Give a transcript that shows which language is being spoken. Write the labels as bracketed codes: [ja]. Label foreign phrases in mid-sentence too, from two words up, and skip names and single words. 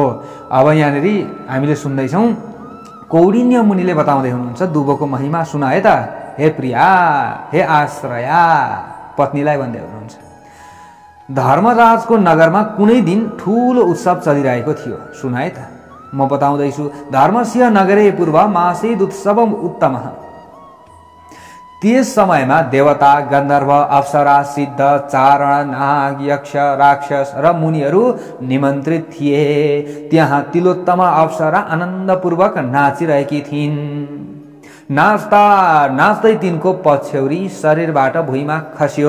[ne] अब यहाँनिर हामीले सुन्दैछौँ कौडिन्य मुनिले बताउँदै हुनुहुन्छ दुबोको महिमा सुनाए त हे प्रिया, हे आश्रया, पत्नीलाई भन्दै हुनुहुन्छ। धर्मराजको नगरमा कुनै दिन ठुलो उत्सव चलिरहेको थियो, सुनाए त। म बताउँदैछु। [sa] धर्मस्य नगरे पूर्व मासीद उत्सवम उत्तमः। [ne] त्यस समयमा देवता, गन्धर्व, अप्सरा, सिद्ध, चारण, नाग, यक्ष, राक्षस र मुनिहरू निमन्त्रित थिए। त्यहाँ तिलोत्तमा अप्सरा आनन्दपूर्वक नाचिरहेकी थिइन्। नाच्दा नाच्दै तिनको पछ्यौरी शरीरबाट भुइँमा खस्यो।